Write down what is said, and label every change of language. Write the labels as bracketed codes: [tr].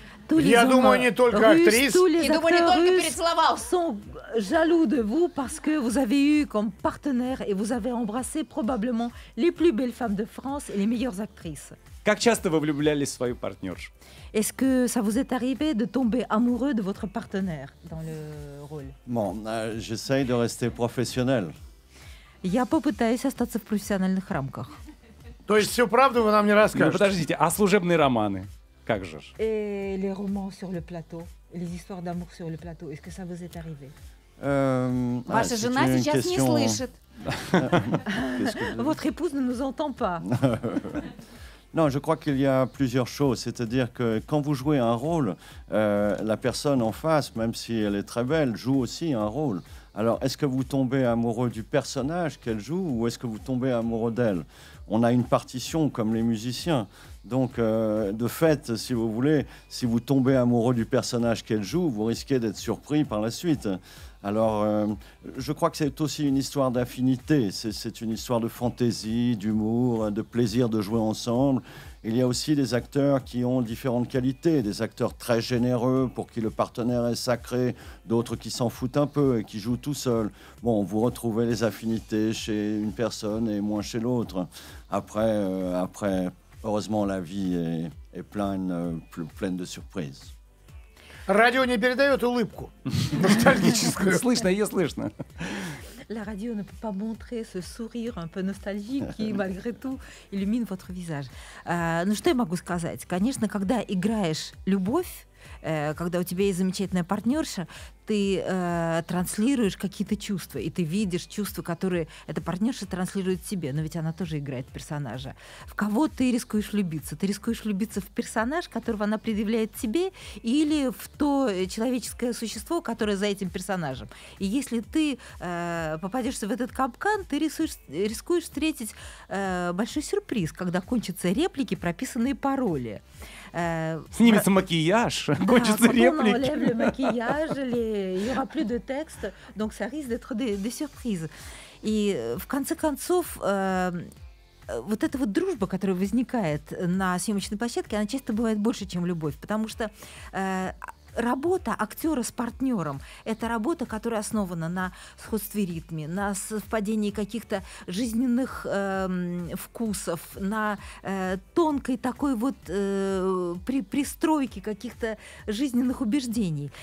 [ru] Я думаю, не только актрис. И думаю, не только перецеловал. [fr] Sont jaloux de vous parce que vous avez eu comme partenaire et vous avez embrassé probablement les plus belles femmes de France et les meilleures actrices. [ru] Как часто вы влюблялись в свою партнершу? [fr] Est-ce que ça vous est arrivé de tomber amoureux de votre partenaire dans le rôle? Bon, j'essaye de rester professionnel. [ru] Я попытаюсь остаться в профессиональных рамках. То есть всю правду вы нам не расскажете? Подождите, а служебные романы? Как же? [fr] Et les romans sur le plateau, les histoires d'amour sur le plateau, est-ce que ça vous est arrivé? [ru] Ваша жена сейчас не слышит. [fr] Votre épouse ne nous entend pas. Non, je crois qu'il y a plusieurs choses. C'est-à-dire que quand vous jouez un rôle, la personne en face, même si elle est très belle, joue aussi un rôle. Alors, est-ce que vous tombez amoureux du personnage qu'elle joue ou est-ce que vous tombez amoureux d'elle? On a une partition comme les musiciens. Donc, de fait, si vous voulez, si vous tombez amoureux du personnage qu'elle joue, vous risquez d'être surpris par la suite. Alors, je crois que c'est aussi une histoire d'affinité. C'est une histoire de fantaisie, d'humour, de plaisir de jouer ensemble. Il y a aussi des acteurs qui ont différentes qualités. Des acteurs très généreux pour qui le partenaire est sacré, d'autres qui s'en foutent un peu et qui jouent tout seuls. Bon, vous retrouvez les affinités chez une personne et moins chez l'autre. Après, heureusement, la vie est pleine de surprises. [ru] Радио не передает улыбку ностальгическую. Слышно, ее слышно. [fr] La radio ne peut pas montrer ce sourire un peu nostalgique qui, malgré tout, illumine votre visage. [ru] Ну, что я могу сказать? Конечно, когда играешь любовь, когда у тебя есть замечательная партнерша, ты транслируешь какие-то чувства, и ты видишь чувства, которые эта партнерша транслирует тебе, но ведь она тоже играет персонажа. В кого ты рискуешь влюбиться? Ты рискуешь влюбиться в персонаж, которого она предъявляет тебе, или в то человеческое существо, которое за этим персонажем. И если ты попадешься в этот капкан, ты рискуешь встретить большой сюрприз, когда кончатся реплики, прописанные пароли. Снимется макияж, кончатся реплики. [fr] On enlève le maquillage, il n'y aura plus de texte, donc ça risque d'être des surprises. [ru] И в конце концов, вот эта вот дружба, которая возникает на съемочной площадке, она часто бывает больше, чем любовь, потому что работа актера с партнером – это работа, которая основана на сходстве ритме, на совпадении каких-то жизненных вкусов, на тонкой такой вот пристройке каких-то жизненных убеждений.